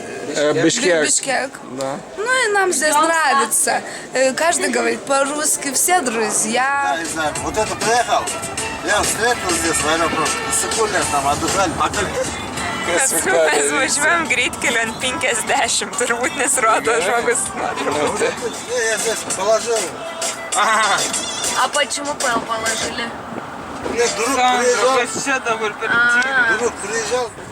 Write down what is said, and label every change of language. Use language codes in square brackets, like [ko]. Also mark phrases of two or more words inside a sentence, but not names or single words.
[ru] Бишкек. Бишкек. Да. Ну и нам здесь нравится. Каждый говорит по-русски, все друзья. Не знаю, вот это приехал, я встретил здесь в аэропорте, секунду там отдыхали. [lt] Mes važiuojam greitkeliu ant 50, turbūt nesirodo žmogus nuotraukų. [ru] Я здесь положил. А почему положили? Мне друг приезжал.